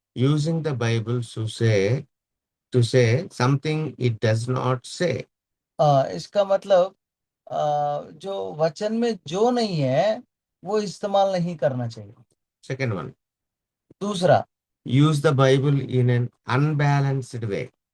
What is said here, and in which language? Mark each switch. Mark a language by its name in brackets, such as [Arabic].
[English] using the Bible to say something it does not say. [Hindi] इसका मतलब जो वचन में जो नहीं है वो इस्तेमाल नहीं करना चाहिए। [English] Second one, [Hindi] दूसरा, [English] use the Bible in an unbalanced way.